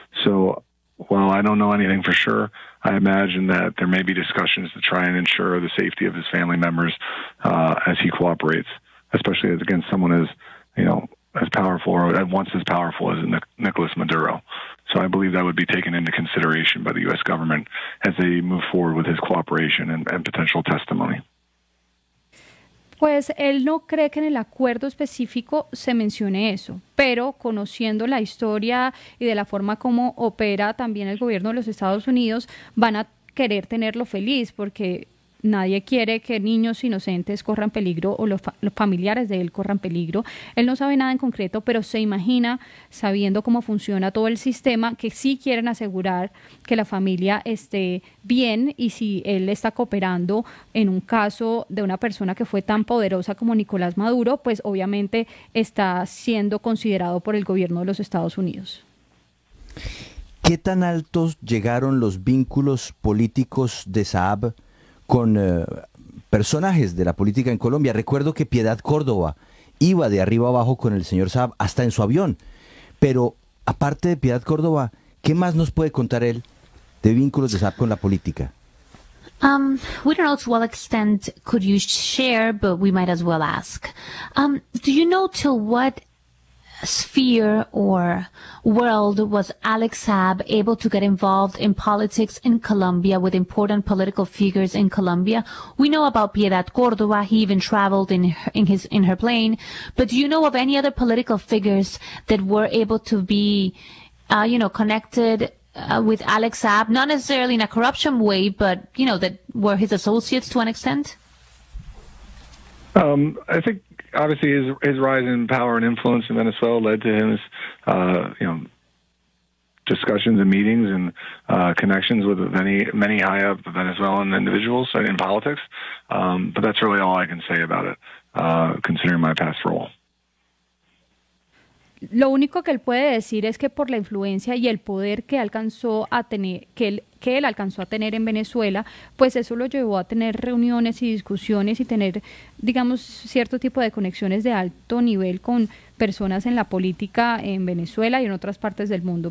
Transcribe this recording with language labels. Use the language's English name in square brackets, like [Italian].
[English] So while I don't know anything for sure, I imagine that there may be discussions to try and ensure the safety of his family members as he cooperates, especially against someone as, you know, as powerful or at once as powerful as Nicolas Maduro. So I believe that would be taken into consideration by the U.S. government as they move forward with his cooperation and potential testimony. [Spanish] Pues él no cree que en el acuerdo específico se mencione eso, pero conociendo la historia y de la forma como opera también el gobierno de los Estados Unidos, van a querer tenerlo feliz porque nadie quiere que niños inocentes corran peligro o los familiares de él corran peligro. Él no sabe nada en concreto, pero se imagina, sabiendo cómo funciona todo el sistema, que sí quieren asegurar que la familia esté bien y si él está cooperando en un caso de una persona que fue tan poderosa como Nicolás Maduro, pues obviamente está siendo considerado por el gobierno de los Estados Unidos. ¿Qué tan altos llegaron los vínculos políticos de Saab con personajes de la política en Colombia? Recuerdo que Piedad Córdoba iba de arriba abajo con el señor Saab hasta en su avión. Pero aparte de Piedad Córdoba, ¿qué más nos puede contar él de vínculos de Saab con la política? [English] We don't know to what extent could you share, but we might as well ask. Do you know to what sphere or world was Alex Saab able to get involved in politics in Colombia with important political figures in Colombia? We know about Piedad Córdoba. He even traveled in her plane. But do you know of any other political figures that were able to be, connected with Alex Saab, not necessarily in a corruption way, but, you know, that were his associates to an extent? I think obviously his rise in power and influence in Venezuela led to his, discussions and meetings and connections with many high up Venezuelan individuals in politics. But that's really all I can say about it, considering my past role. [Spanish] Lo único que él puede decir es que por la influencia y el poder que alcanzó a tener, que él alcanzó a tener en Venezuela, pues eso lo llevó a tener reuniones y discusiones y tener, digamos, cierto tipo de conexiones de alto nivel con personas en la política en Venezuela y en otras partes del mundo.